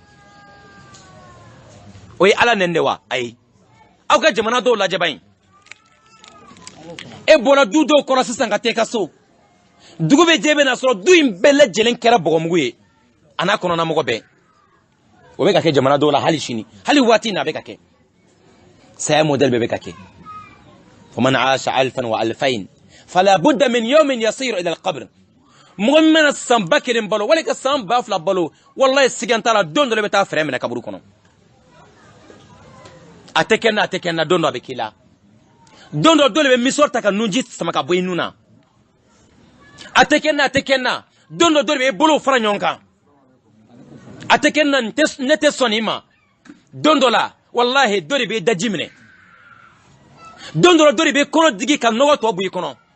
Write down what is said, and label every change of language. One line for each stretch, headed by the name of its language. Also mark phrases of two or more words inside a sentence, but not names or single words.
Bambara: o ye ala nɛn de wa ayi aw ka jamana dɔw lajɛ ba in e bɔra du dɔw kɔrɔ sisan ka taa i ka so dugu bɛ jɛ bɛ na sɔrɔ du in bɛɛ lajɛlen kɛra bɔgɔmugu ye a n'a kɔnɔna mɔgɔ bɛɛ o bɛ ka kɛ jamana dɔw la hali sini hali waati in na a bɛ ka kɛ saya modèle bɛɛ bɛ ka kɛ
Arabic: فمن عاش ألفا وألفين فلا بد من يوم يسير إلى القبر
Bambara: mɔgɔ min mana san 1000 balo wali ka san 2000 balo wallahi sigan t'a la don dɔ bɛ taa fɛrɛ minɛ kaburu kɔnɔ a tɛ kɛ na don dɔ a bɛ k'i la don dɔ dɔ de bɛ misɔrɔ ta ka nunji sama ka bɔ i nun na a tɛ kɛ na don dɔ de bɛ i bolo fara ɲɔgɔn kan a tɛ kɛ na ne tɛ sɔn nin ma don dɔ la wallahi dɔ de bɛ daji minɛ don dɔ de bɛ kɔnɔ digi ka nɔgɔ tɔ bɔ i kɔnɔ